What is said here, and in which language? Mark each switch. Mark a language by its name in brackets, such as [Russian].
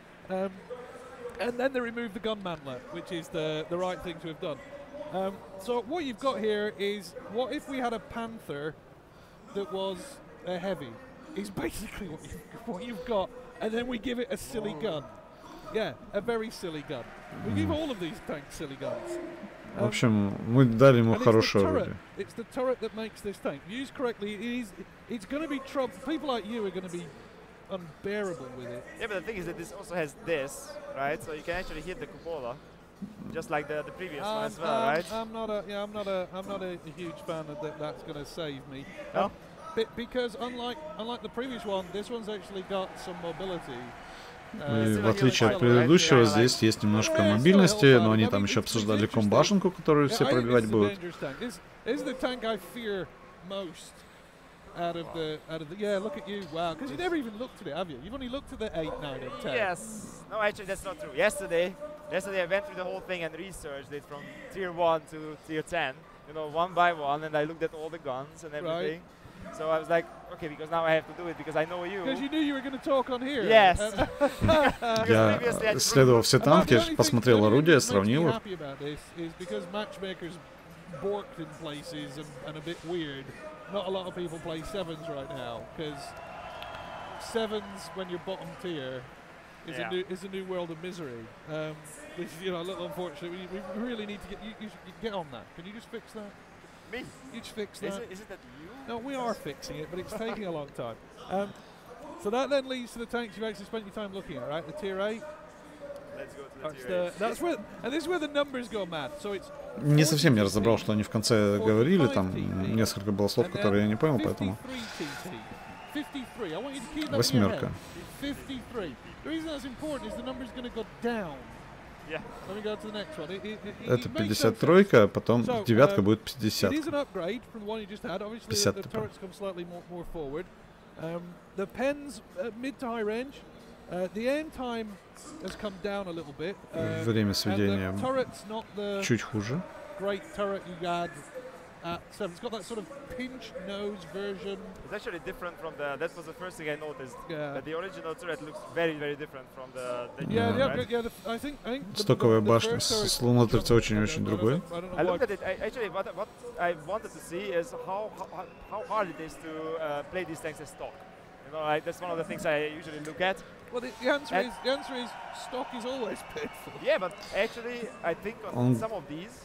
[English] And then they removed the gun mantler, which is the right thing to have done. So what you've got here is, what if we had a panther that was a heavy? Is basically what you've got, and then we give it a silly gun. Yeah, a very silly gun. We give all of these tanks silly guns. [Russian] В общем, мы дали ему хорошее оружие. [English] It's the turret that makes this tank. Used correctly, it's going to be trouble. People like you are going to be unbearable with it. Yeah, but the thing is that this also has this, right? So you can actually hit the cupola, just like the previous one as well, right? I'm not a huge fan of that. That's going to save me. No? Because unlike the previous one, this one's actually got some mobility. [Russian] И в отличие от предыдущего, здесь есть немножко мобильности, но они там еще обсуждали комбашенку, которую все пробивать будут. [English] This is the tank I fear most out of the yeah, look at you, wow, because you never even looked at it, have you? You've only looked at the 8, 9 and 10. Yes. No, actually that's not true. Yesterday I went through the whole thing and researched it from tier 1 to tier 10, you know, one by one, and I looked at all the guns and everything. Right. So I was like, okay, because now I have to do it because I know you. Because you knew you were going to talk on here. Yes. [Russian] Я исследовал все танки, посмотрел орудия, сравнил их. [English] Because matchmakers borked in places and a bit weird. Not a lot of people play 7s right now because 7s when you're bottom tier is a new world of misery. Which is, you know, a little unfortunate. We really need to you get on that. Can you just fix that? Me? You just fix that. Is it that you? No, we are fixing it, but it's taking a long time. So that then leads to the tanks you've actually spent your time looking at, right? The tier 8. Let's go to the tier 8. That's where, and this is where the numbers go mad. So it's [Russian] Не совсем я разобрал, что они в конце говорили, там несколько было слов, которые я не понял, поэтому... [English] 53. I want you to keep that [Russian] Восьмерка. [English] 53. The reason that's important is the number's going to go down. Yeah. Let me go to the next one. [Russian] Это 53, а потом девятка будет 50. [English] It is an upgrade from the one you just had. Obviously, the turrets come slightly more forward. The pens mid to high range. The aim time has come down a little bit. [Russian] Время сведения чуть хуже. [English] Great turret you had at 7. It's got that sort of pinch nose version. It's actually different from that was the first thing I noticed. Yeah. That the original turret looks very, very different from the new one, right? I think [Russian] Стоковая башня с лунатырца очень-очень другой. [English] I looked at it. Actually, what I wanted to see is how hard it is to play these tanks as stock. You know, like that's one of the things I usually look at. Well, the answer is stock is always painful. Yeah, but actually, I think on some of these.